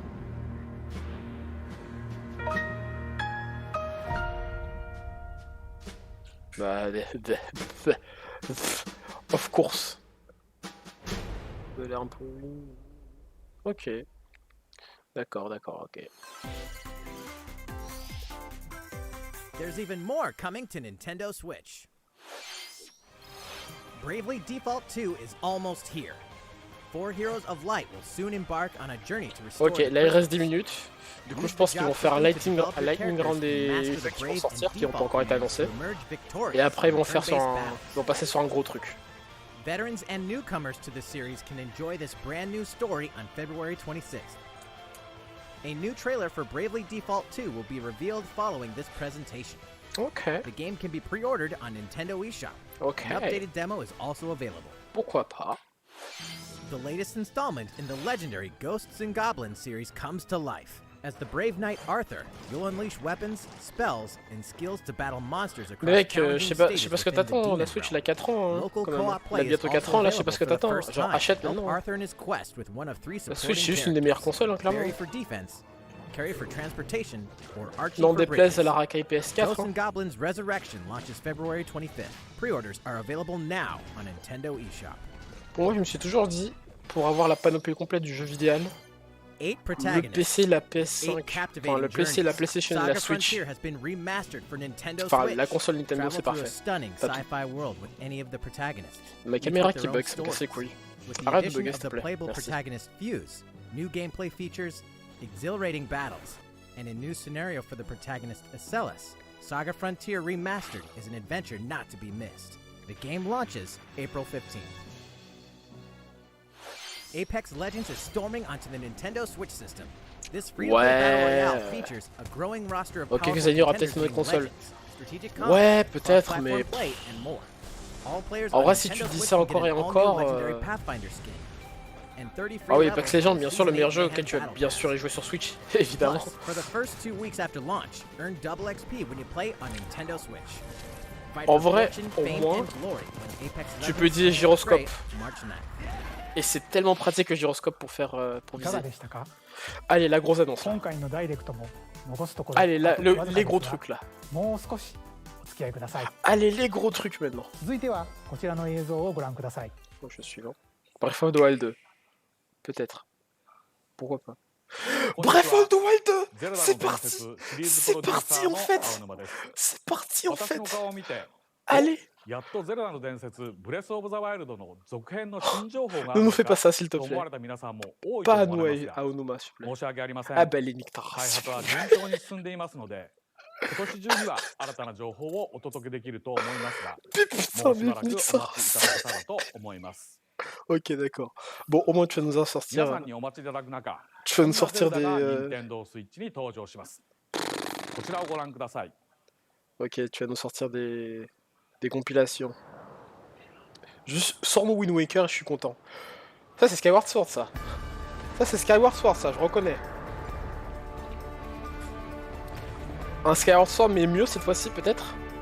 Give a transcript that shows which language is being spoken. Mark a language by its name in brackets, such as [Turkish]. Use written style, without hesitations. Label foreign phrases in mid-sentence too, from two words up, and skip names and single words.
[English] Bah, of course. [French] Ça a l'air un peu... Ok. D'accord, ok. [English] There's even more coming to Nintendo Switch. Bravely Default 2 is almost here. 4 Heroes of Light will soon embark on a journey to restore. [French] Ok, là il reste 10 minutes. Du coup, je pense qu'ils vont faire un [English] lightning round [French] des jeux qui vont sortir, qui n'ont pas encore été annoncés. Et après, ils vont passer sur un gros truc. [English] Veterans and newcomers to the series can enjoy this brand new story on February 26th. A new trailer for Bravely Default 2 will be revealed following this presentation. Okay. The game can be pre-ordered on Nintendo eShop. Okay. An updated demo is also available. [French] Pourquoi pas? [English] The latest installment in the legendary Ghosts and Goblins series comes to life. As the brave knight Arthur, you'll unleash weapons, spells, and skills to battle monsters across [French] Mec, je [English] challenging [French] sais pas [English] stages [French] ce que [English] within the [French] t'attends, [English] Demon [French] la Switch [English] Realm. [French] elle a 4 ans, hein, [English] Local [French] quand même. [English] co-op [French] Elle a [English] play is [French] bientôt [English] also [French] 4 ans, là je sais pas ce que [English] available for the [French] t'attends, [English] first [French] genre [English] time. [French] achète [English] Help [French] maintenant. [English] Arthur in his quest with one of 3 [French] La [English] supporting [French] Switch c'est juste une des meilleures consoles, hein, clairement. [English] Carry for defense, carry for transportation, or arching [French] N'en [English] for [French] déplaise [English] bridges. [French] à la racaille PS4. [English] Ghosts [French] hein. [English] and Goblins Resurrection launches February 25th. Pre-orders are available now on Nintendo eShop. [French] Pour moi, je me suis toujours dit, pour avoir la panoplie complète du jeu vidéo, le PC, la PS5, enfin le PC, la PlayStation et la Switch, enfin la console Nintendo c'est parfait. Ma caméra qui bug, ça me casse les couilles. Arrête de bugger s'il te plaît, merci. [English] New gameplay features, exhilarating battles, and a new scenario for the protagonist Acellus. Saga Frontier Remastered is an adventure not to be missed. The game launches April 15th. Apex Legends is storming onto the Nintendo Switch system. This free-to-play battle royale features a growing roster of [French] Ok, [English] powerful [French] quelques années, il y aura [English] contenders [French] peut-être une autre [English] being [French] console. [English] Legends, strategic [French] Ouais, [English] combat, [French] peut-être, [English] cross-platform [French] mais... [English] play, and more. All players [French] En [English] on [French] vrai, si [English] Nintendo [French] tu dis [English] Switch [French] ça [English] will [French] encore [English] get [French] et [English] an all-new [French] encore... [English] Legendary Pathfinder skin. And 30 free [French] Ah oui, [English] levels [French] Apex Legends, bien sûr, le [English] season [French] meilleur [English] 8 [French] jeu [English] and [French] auquel tu vas [English] battle [French] bien [English] pass. [French] sûr y jouer sur Switch, évidemment. [English] Plus, for the first 2 weeks after launch, earn double XP when you play on Nintendo Switch. Fight [French] En [English] for [French] vrai, [English] fortune, [French] au [English] fame, [French] moins, [English] and glory when Apex [French] tu [English] Legends [French] peux dire [English] celebrates [French] gyroscope. [English] March 9th. [French] Et c'est tellement pratique le gyroscope pour faire pour [Japanese] いかが [French] viser. [Japanese] でしたか？ [French] Allez, la grosse annonce. [Japanese] 今回のダイレクトも残すところ [French] Allez, [Japanese] あとわずかですが [French] les gros trucs là. [Japanese] もう少しお付き合いください。 [French] Allez, les gros trucs maintenant. [Japanese] 続いてはこちらの映像をご覧ください。 [French] Moi, je suis lent. Breath of the Wild 2. Peut-être. Pourquoi pas. Breath of the Wild 2. C'est parti. C'est parti en fait. C'est parti en fait. Allez. [Japanese] やっとゼルダの伝説ブレスオブザワイルドの続編の新情報があ [French] Ne [Japanese] る [French] nous [Japanese] の [French] fais [Japanese] か [French] pas ça, s'il te [Japanese] と思わ [French] plaît. [Japanese] れた皆さんも多いと [French] Pas [Japanese] 思われますが [French] à Onuma, s'il te plaît. [Japanese] 申し訳ありません [French] Ah ben, les Nictar. [Japanese] 開発は順調に進んでいますので今年中には新たな情報をお届けできると思いますが [French] Putain, [Japanese] もうしば [French] mais [Japanese] らくお待ちいただけたらと思います [French] Ok, d'accord. Bon, au moins tu vas nous en [Japanese] 皆 [French] sortir. [Japanese] さんにお待ちいただく中 [French] Tu vas nous sortir [Japanese] ゼルダが [French] des. [Japanese] 任天堂スイッチに登場しますこちらをご覧ください [French] Ok, tu vas nous sortir des compilations. Juste sors-nous Wind Waker et je suis content. Ça c'est Skyward Sword ça. Ça c'est Skyward Sword ça, je reconnais. Un Skyward Sword mais mieux cette fois-ci peut-être.